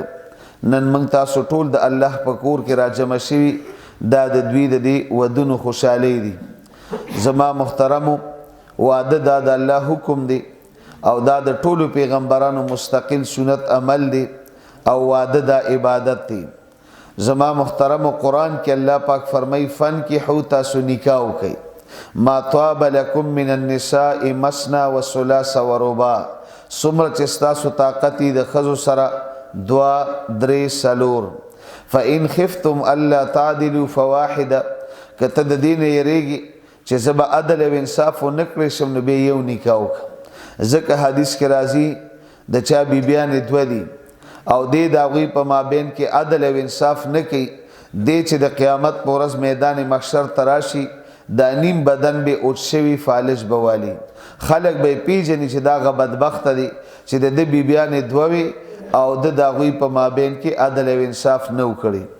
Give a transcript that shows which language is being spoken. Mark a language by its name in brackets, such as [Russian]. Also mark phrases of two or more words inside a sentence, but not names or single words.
[Pashto] نن موږ تاسو ټول د الله په کور کې را جمع شوي، دا د دوی د دې ودونو خوشحالی دي. زما محترمو، واده دا د الله حکم دی او دا د ټولو پیغمبرانو مستقل سنت عمل دی او واده دا عبادت دی. زما محترم قرآن کې الله پاک فرمای: فانکحوا، تاسو نکاح وکئ، [Arabic] ما طاب لکم من النساء مثنى وثلاث ورباع، [Pashto] څومره چې ستاسو طاقت د ښځو سره دوه، درې، څلور. [Arabic] فإن خفتم ألا تعدلوا فواحدة، [Pashto] که ته د دې نه یریږي چې زه به عدل او انصاف ونه کړی شم، نو بیا یو نکاح وکړه. ځکه حدیث کې راځي د چا بیبیانې دوه دي او دې د هغوی په مابین کې عدل او انصاف نه کوي، دې چې د قیامت په ورځ میدان محشر ته راشي، دا نیم بدن به اوچ شوي، فالج به والي، خلک به یې پیژني چې دا هغه بدبخته دی چې د ده بیبیانې دوه وي او د هغوی په مابین کې عدل او انصاف نه و کړی.